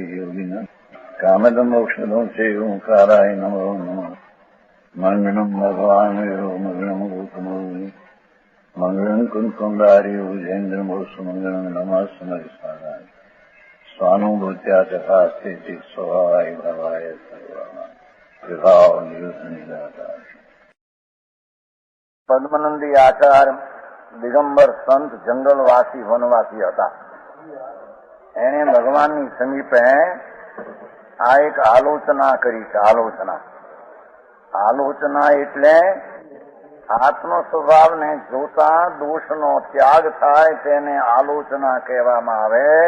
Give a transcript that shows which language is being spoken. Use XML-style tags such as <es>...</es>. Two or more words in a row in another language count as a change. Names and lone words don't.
<sa>योगिना कामद मोक्षदों से ओंकाराय नमो नमः मंगलम भगवान वीरो मंगलम गौतमो मंगलम कुंकुंडारी उजेन्द्र मोक्ष मंगलम नमः समरिसाराय स्वानुभूत्या तथा स्थिति स्वभावाय भवाय सर्वमा विभाव निजाता पद्मनंदी आचार्य</sa> <gu>દિગંબર સંત જંગલવાસી વનવાસી હતા. એણે ભગવાનની સમીપે આ એક આલોચના કરી છે. આલોચના એટલે આત્મ સ્વભાવને જોતા દોષનો ત્યાગ થાય તેને આલોચના કહેવામાં આવે.</gu>